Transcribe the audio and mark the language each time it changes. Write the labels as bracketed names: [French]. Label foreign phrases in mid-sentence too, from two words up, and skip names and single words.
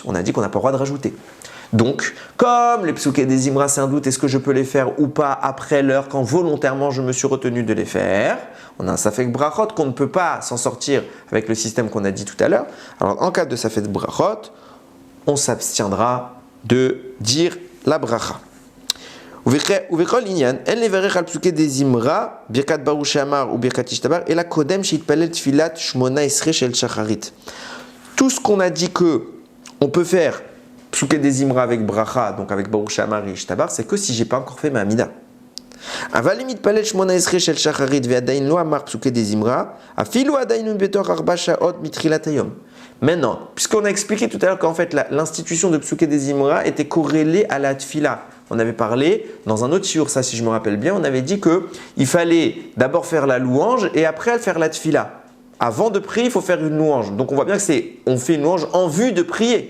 [French] On a dit qu'on n'a pas le droit de rajouter. Donc, comme les [Hebrew] פסוקי דזמרה, [French] c'est un doute, est-ce que je peux les faire ou pas après l'heure quand volontairement je me suis retenu de les faire? On a un [Hebrew] ספק ברכות [French] qu'on ne peut pas s'en sortir avec le système qu'on a dit tout à l'heure. Alors, en cas de [Hebrew] ספק ברכות, [French] on s'abstiendra de dire la bracha. [Hebrew] ובכל עניין, אין לברך על פסוקי דזמרה, ברכת ברוך שאמר וברכת ישתבח, אלא קודם שיתפלל תפילת 18 של שחרית. [French] Tout ce qu'on a dit que on peut faire [Hebrew] פסוקי דזמרה [French] avec bracha, donc avec [Hebrew] ברוך שאמר [French] et Ishtabar, c'est que si j'ai pas encore fait ma amida. [Hebrew] אבל אם יתפלל 18 של שחרית ועדיין לא אמר פסוקי דזמרה, אפילו עדיין הוא בתוך 4 שעות מתחילת היום. [French] Maintenant, puisqu'on a expliqué tout à l'heure qu'en fait l'institution de [Hebrew] פסוקי דזמרה [French] était corrélée à la tfila. On avait parlé dans un autre shiur, ça si je me rappelle bien, on avait dit qu'il fallait d'abord faire la louange et après faire la tfila. Avant de prier, il faut faire une louange. Donc on voit bien que on fait une louange en vue de prier.